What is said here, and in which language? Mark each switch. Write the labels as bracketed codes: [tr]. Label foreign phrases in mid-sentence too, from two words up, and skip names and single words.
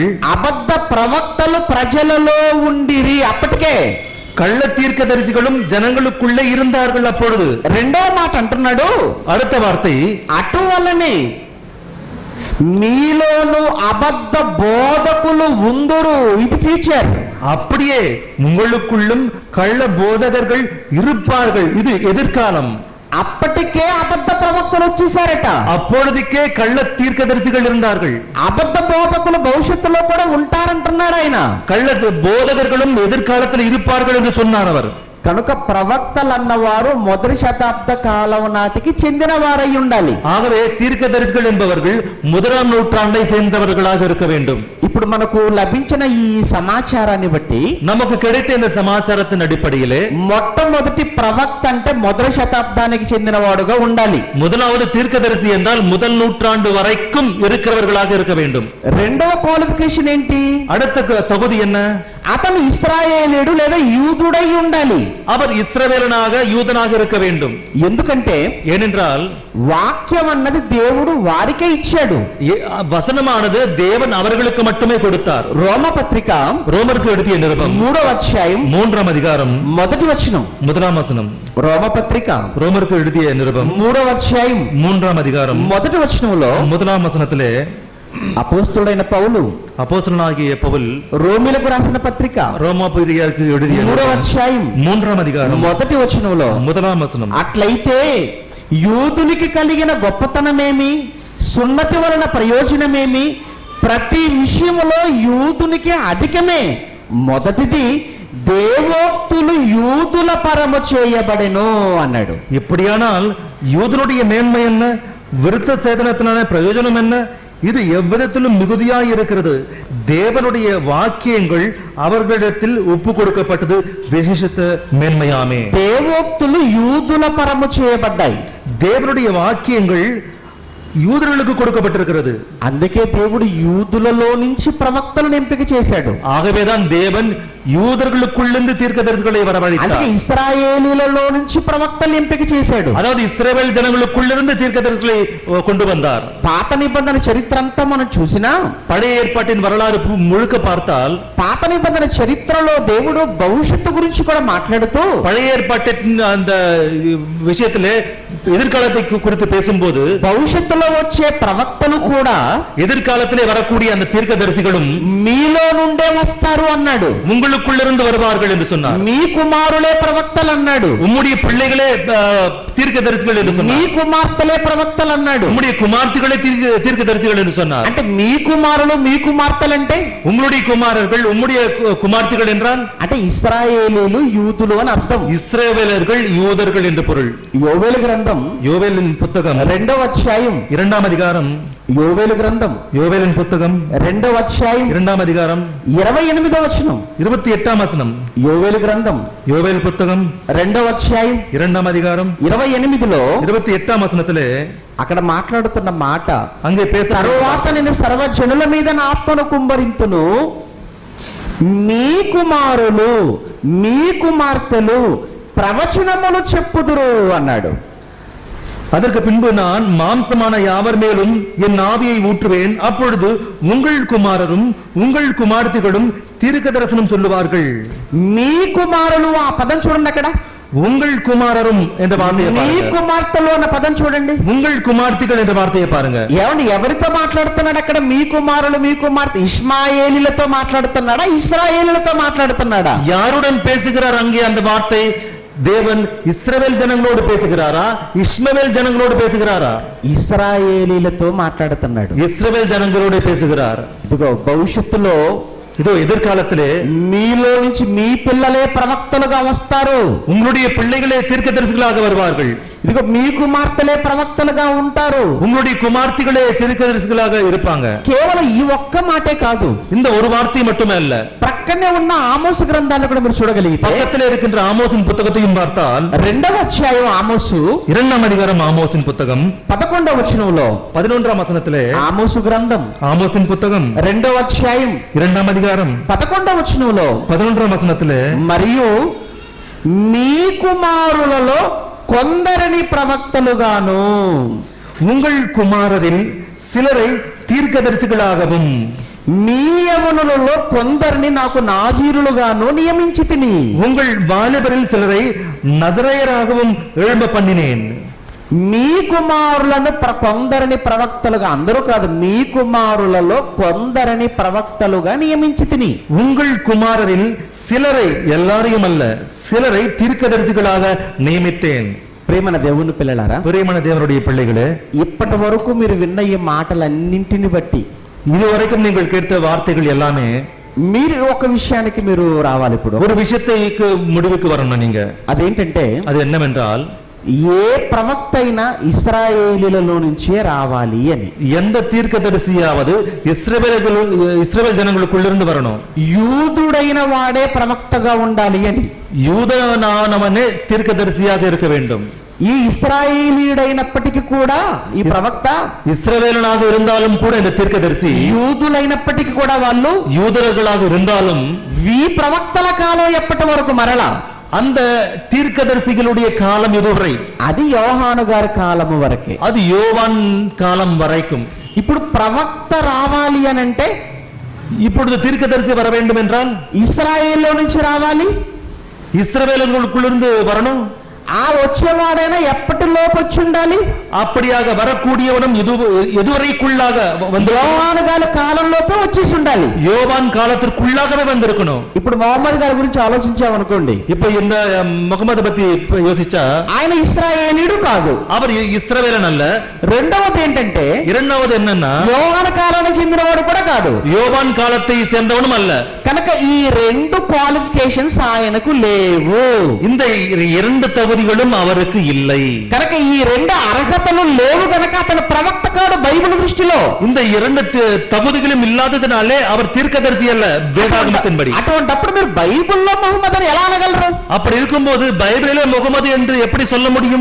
[te] అబద్ధ ప్రవక్తలు ప్రజలలో ఉండిరి. అప్పటికే [ta] கள்ள தீர்க்கதரிசிகளும் ஜனங்களுக்குள்ளே இருந்தார்கள். அப்பொழுது [te] రెండవ మాట అంటున్నాడు, [ta] அடுத்த வார்த்தை, [te] అటువలనే మీలోను అబద్ధ బోధకులు ఉందురు. ఇది ఫ్యూచర్. [ta] அப்படியே உங்களுக்குள்ளும் கள்ள போதகர்கள் இருப்பார்கள். இது எதிர்காலம். [te] అప్పటికే అబద్ధ ప్రవక్తలు వచ్చేసారట. [ta] அப்பொழுதுக்கே கள்ள தீர்க்கதரிசிகள் இருந்தார்கள். [te] అబద్ధ బోధకులు భవిష్యత్తులో కూడా ఉంటారంటున్నాడు ఆయన. [ta] கள்ள போதகர்களும் எதிர்காலத்தில் இருப்பார்கள் என்று சொன்னார் அவர். [te] కనుక ప్రవక్తలు అన్నవారు మొదటి శతాబ్ద కాలం నాటికి చెందిన వారై ఉండాలి. [ta] ஆகவே தீர்க்கதரிசிகள் என்பவர்கள் 1ஆம் நூற்றாண்டை சேர்ந்தவர்களாக இருக்க வேண்டும். [te] ఇప్పుడు మనకు లభించిన ఈ సమాచారాన్ని బట్టి [ta] நமக்கு கிடைத்த இந்த சமாச்சாரத்தின் அடிப்படையிலே [te] మొట్టమొదటి ప్రవక్త అంటే మొదటి శతాబ్దానికి చెందిన వాడుగా ఉండాలి. [ta] முதலாவது தீர்க்கதரிசி என்றால் முதல் நூற்றாண்டு வரைக்கும் இருக்கிறவர்களாக இருக்க வேண்டும். [te] రెండవ క్వాలిఫికేషన్ ఏంటి? [ta] அடுத்த தகுதி என்ன? [te] అతను ఇశ్రాయేలీయుడు లేదా యూదుడై ఉండాలి. [ta] அவர் இஸ்ரவேலனாக யூதனாக இருக்க வேண்டும். [te] ఎందుకంటే [ta] ஏனென்றால் [te] వాక్యం అన్నది దేవుడు వారికే ఇచ్చాడు. [ta] வசனமானது தேவன் அவர்களுக்கு மட்டுமே கொடுத்தார். [te] రోమపత్రిక [ta] ரோமருக்கு எழுதிய நிருபம் [te] 3వ అధ్యాయం [ta] 3ஆம் அதிகாரம் [te] మొదటి వచనం. [ta] 1ஆம் வசனம். [te] రోమపత్రిక [ta] ரோமருக்கு எழுதிய நிருபம் [te] 3వ అధ్యాయం [ta] 3ஆம் அதிகாரம் [te] మొదటి వచనంలో [ta] 1ஆம் వசனத்திலே [te] అపోస్తలుడైన పౌలు, [ta] அப்போஸ்தலனாகிய பவுல் [te] రోమీలకు రాసిన పత్రిక [ta] ரோமாபுரியருக்கு எழுதிய [te] 3వ అధ్యాయం [ta] 3ஆம் அதிகாரம் [te] మొదటి వచనంలో [ta] 1ஆம் వசனம். [te] అట్లయితే యూదునికి కలిగిన గొప్పతనమేమి, సున్నతి వలన ప్రయోజనమేమి, ప్రతి విషయములో యూదునికి అధికమే. మొదటిది దేవోక్తులు యూదుల పరము చేయబడెను అన్నాడు. [ta] இப்படியானால் யூதனுடைய மேன்மை என்ன, விருத்த சேதனத்தினான பிரயோஜனம் என்ன? இது எவ்விதத்திலும் மிகுதியாய் இருக்கிறது. தேவனுடைய வாக்கியங்கள் அவர்களிடத்தில் ஒப்பு கொடுக்கப்பட்டது விசேஷித்த மேன்மையாமே. [te] దేవోక్తులు యూదుల పరము చేయబడ్డాయి. [ta] தேவனுடைய வாக்கியங்கள் யூதர்களுக்கு கொடுக்கப்பட்டிருக்கிறது. [te] అందుకే దేవుడు యూదులలో నుంచి ప్రవక్తలను ఎంపిక చేశాడు. [ta] ஆகவேதான் தேவன் யூதர்களுக்குள்ளிருந்து தீர்க்கதரிசிகளை வரவழைத்தார். [te] అందుకే ఇశ్రాయేలీలలో నుంచి ప్రవక్తలు ఎంపిక చేశాడు. [ta] அதாவது இஸ்ரவேல் ஜனங்களுக்குள்ளிருந்து தீர்க்கதரிசிகளை கொண்டு வந்தார். [te] పాత నిబంధన చరిత్ర అంతా మనం చూసినా, [ta] பழைய ஏற்பாட்டின் வரலாறு முழுக்க பார்த்தால் [te] పాత నిబంధన చరిత్రలో దేవుడు భవిష్యత్తు గురించి కూడా మాట్లాడుతూ [ta] பழைய ஏற்பாட்டின் அந்த விஷயத்திலே எதிர்காலத்தை குறித்து பேசும்போது [te] భవిష్యత్తులో వచ్చే ప్రవక్తలు కూడా [ta] எதிர்காலத்திலே வரக்கூடிய அந்த தீர்க்கதரிசிகளும் [te] మీలో నుండే వస్తారు అన్నాడు. [ta] உங்களுக்குள்ளிருந்து வருவார்கள் என்று சொன்னார். [te] మీ కుమారులే ప్రవక్తలు అన్నాడు. [ta] உம்முடைய பிள்ளைகளே தீர்க்கதரிசிகள் என்று [te] మీ [ta] சொன்னார். [te] కుమార్తెలే ప్రవక్తలు అన్నాడు. [ta] உம்முடைய குமார்த்திகளே தீர்க்கதரிசிகள் என்று சொன்னார். [te] అంటే మీ కుమారులు మీ కుమార్తెలంటే [ta] உங்களுடைய குமாரர்கள் உம்முடைய குமார்த்திகள் என்றால் [te] అంటే ఇశ్రాయేలీలు యూదులు అని అర్థం. [ta] இஸ்ரவேலர்கள் யூதர்கள் என்று பொருள். [te] యోవేలు గ్రంథం [ta] யோவேலின் புத்தகம் [te] 2వ అధ్యాయం [ta] 2ஆம் அதிகாரம், [te] యోవేలు గ్రంథం [ta] யோவேலின் புத்தகம் [te] 2వ అధ్యాయం [ta] 2ஆம் அதிகாரம் [te] 28వ వచనం. [ta] 28ஆம் வசனம். [te] యోవేలు గ్రంథం [ta] யோவேல் புத்தகம் [te] 2వ అధ్యాయం [ta] 2ஆம் அதிகாரம் [te] 28లో [ta] 28ஆம் వచనத்திலே [te] అక్కడ మాట్లాడుతున్న మాట, [ta] அங்கே பேச [te] తరువాత నేను సర్వజనుల మీద నా ఆత్మను కుమ్మరింతును, మీ కుమారులు మీ కుమార్తెలు ప్రవచనములు చెప్పుదురు అన్నాడు. [ta] அதற்கு பின்பு நான் மாம்சமான யாவர் மேலும் என் ஆவியை ஊற்றுவேன், அப்பொழுது உங்கள் குமாரரும் உங்கள் குமார்த்திகளும் தீர்க்க தரிசனம் சொல்லுவார்கள். [te] మీ కుమారులు ఆ పదం చూడండి అక్కడ. [ta] உங்கள் குமாரரும் என்ற வார்த்தையை [te] మీ [ta] பாருங்க. [te] కుమార్తెలు అన్న పదం చూడండి. [ta] உங்கள் குமார்த்திகள் என்ற வார்த்தையை பாருங்க. [te] ఏమండి ఎవరితో మాట్లాడుతున్నాడు అక్కడ? మీ కుమారులు మీ కుమార్తె ఇష్మాయేలీలతో మాట్లాడుతున్నాడా, ఇశ్రాయేలీలతో మాట్లాడుతున్నాడా? [ta] யாருடன் பேசுகிறார் அங்கே அந்த வார்த்தை? தேவன் இஸ்ரவேல் ஜனங்களோடு பேசுகிறாரா, இஸ்மவேல் ஜனங்களோடு பேசுகிறாரா? [te] ఇశ్రాయేలీలతో మాట్లాడుతున్నాడు. [ta] இஸ்ரவேல் ஜனங்களோடு பேசுகிறார். [te] ఇదిగో భవిష్యత్తులో [ta] இதோ எதிர்காலத்திலே [te] మీలో నుంచి మీ పిల్లలే ప్రవక్తలుగా వస్తారు. [ta] உங்களுடைய பிள்ளைகளே தீர்க்கதரிசிகளாக வருவார்கள். [te] ఇదిగో మీ కుమార్తెలే ప్రవక్తలుగా ఉంటారు. [ta] உங்களுடைய குமார்த்திகளே தீர்க்கதரிசிகளாக இருப்பாங்க. [te] కేవలం ఈ ఒక్క మాటే కాదు, [ta] இந்த ஒரு வார்த்தை மட்டுமே அல்ல. [te] ప్రక్కనే ఉన్న ఆమోసు గ్రంథాన్ని కూడా మీరు చూడగలిగితే, [ta] பக்கத்தில் இருக்கின்ற ஆமோசின் புத்தகத்தையும் பார்த்தால் [te] 2వ అధ్యాయం ఆమోసు [ta] 2ஆம் அதிகாரம் ஆமோசின் புத்தகம் [te] 11వ వచనంలో [ta] 11ஆம் வசனத்திலே [te] ఆమోసు గ్రంథం [ta] ஆமோசின் புத்தகம் [te] 2వ అధ్యాయం [ta] 2ஆம் அதிகாரம் [te] 11వ వచనంలో [ta] 11ஆம் வசனத்திலே [te] మరియు మీ కుమారులలో కొందరిని ప్రవక్తలుగాను [ta] உங்கள் குமாரரில் சிலரை தீர்க்கதரிசிகளாகவும் [te] మీ యవనులలో కొందరిని నాకు నాజీరులుగాను నియమించితిని. [ta] உங்கள் வாலிபரில் சிலரை நசரேயராகவும் எழும்ப பண்ணினேன். [te] మీ కుమారులను కొందరిని ప్రవక్తలుగా, అందరూ కాదు, మీ కుమారులలో కొందరిని ప్రవక్తలుగా నియమించితిని. [ta] உங்கள் குமாரரில் சிலரை, எல்லாரையும் அல்ல, சிலரை தீர்க்கதரிசிகளாக நியமித்தேன். [te] ప్రేమన దేవుని పిల్లలారా, [ta] பிரியமான தேவனுடைய பிள்ளைகளே, [te] ఇప్పటి వరకు మీరు విన్న ఈ మాటలన్నింటిని బట్టి [ta] இதுவரைக்கும் நீங்கள் கேட்ட வார்த்தைகள் எல்லாமே [te] మీరు ఒక విషయానికి మీరు రావాలి. ఇప్పుడు [ta] ஒரு விஷயத்தைக்கு முடிவுக்கு வரணும். நீங்க [te] అదేంటంటే, [ta] அது என்னவென்றால், [te] ఏ ప్రవక్త అయినా ఇశ్రాయేలీలలో నుంచే రావాలి అని. [ta] எந்த தீர்க்கதரிசியாவது இஸ்ரவேல் ஜனங்களுக்குள்ளிருந்து வரணும். [te] యూదుడైన వాడే ప్రవక్తగా ఉండాలి అని. [ta] யூதனானவனே தீர்க்கதரிசியாக இருக்க வேண்டும். [te] ఈ ఇశ్రాయేలీయుడైనప్పటికీ కూడా ఈ ప్రవక్త [ta] இஸ்ரவேலனாக இருந்தாலும் கூட இந்த தீர்க்கதரிசி, [te] యూదులైనప్పటికీ కూడా వాళ్ళు [ta] யூதர்களாக இருந்தாலும் [te] ఈ ప్రవక్తల కాలం ఎప్పటి వరకు మరలా [ta] அந்த தீர்க்கதரிசிகளுடைய காலம் இதுவரை, [te] అది యోహాను గారి కాలము వరకే. [ta] அது யோவான் காலம் வரைக்கும். [te] ఇప్పుడు ప్రవక్త రావాలి అని అంటే [ta] இப்பொழுது தீர்க்கதரிசி வர வேண்டும் என்றால் [te] ఇశ్రాయేల్లో నుంచి రావాలి. [ta] இஸ்ரவேலர்களுக்குள்ளிருந்து வரணும். [te] ఆ వచ్చేవాడైనా ఎప్పటిలోపు వచ్చి ఉండాలి. [ta] அப்படியாக வரக்கூடியவனும் எதுவரைக்குள்ளாக வந்து [te] యోహాను గారి కాలంలోపే వచ్చేసి ఉండాలి. [ta] யோவான் காலத்திற்குள்ளாகவே வந்திருக்கணும். [te] ఇప్పుడు మొహమ్మద్ గారి గురించి ఆలోచించామనుకోండి, [ta] இப்ப இந்த முகமது பத்தி யோசிச்சா, [te] ఆయన ఇశ్రాయేలీయుడు కాదు, [ta] அவர் இஸ்ரவேலன் அல்ல. [te] రెండవది ఏంటంటే, [ta] இரண்டாவது என்னன்னா, [te] యోహాను కాలానికి చెందినవాడు కూడా కాదు, [ta] யோவான் காலத்தை சேர்ந்தவனும் அல்ல. [te] కనుక ఈ రెండు క్వాలిఫికేషన్స్ ఆయనకు లేవు. [ta] இந்த இரண்டு தகுதிகளும் அவருக்கு இல்லை. [te] కనుక ఈ రెండు అర్హతలు లేవు కనుక అతను ప్రవక్త కాడు బైబిల్ దృష్టిలో. [ta] இந்த இரண்டு தகுதிகளும் இல்லாததினாலே அவர் தீர்க்கதரிசி அல்ல வேதாகமத்தின்படி. [te] అటువంటప్పుడు మీరు బైబిల్లో మహమ్మద్ అని ఎలా అనగలరు? [ta] அப்படி இருக்கும்போது பைபிளிலே முகமது என்று எப்படி சொல்ல முடியும்?